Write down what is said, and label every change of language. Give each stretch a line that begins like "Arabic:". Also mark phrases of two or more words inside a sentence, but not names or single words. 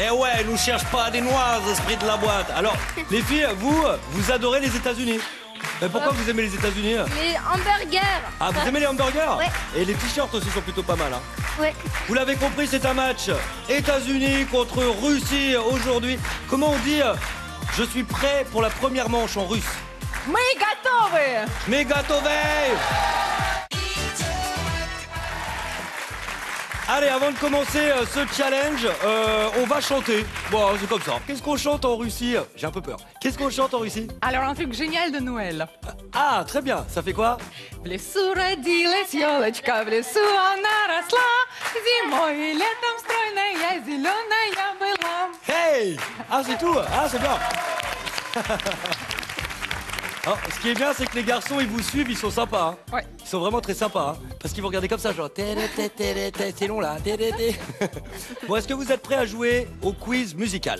French: Eh ouais, nous cherche pas des noises, esprit de la boîte. Alors, les filles, vous adorez les États-Unis. Mais pourquoi vous aimez les États-Unis? Les hamburgers. Ah, vous aimez les hamburgers? Ouais. Et les t-shirts aussi sont plutôt pas mal. Hein. Ouais. Vous l'avez compris, c'est un match États-Unis contre Russie aujourd'hui. Comment on dit je suis prêt pour la première manche en russe?
Russian: Мы готовы. Mégatové!
French: Allez, avant de commencer ce challenge, on va chanter. Bon, c'est comme ça. Qu'est-ce qu'on chante en Russie? J'ai un peu peur. Qu'est-ce qu'on chante en Russie? Alors un truc génial de Noël. Ah, très bien. Ça fait quoi?
Russian: В лесу родилась елочка, в лесу она росла, зимой и летом стройная, зеленая была.
French: Hey! Ah, c'est tout? Ah, c'est bien. Alors, ce qui est bien, c'est que les garçons, ils vous suivent, ils sont sympas. Hein. Ouais. Ils sont vraiment très sympas. Hein. Parce qu'ils vont regarder comme ça, genre... C'est long là. Bon, est-ce que vous êtes prêts à jouer au quiz musical?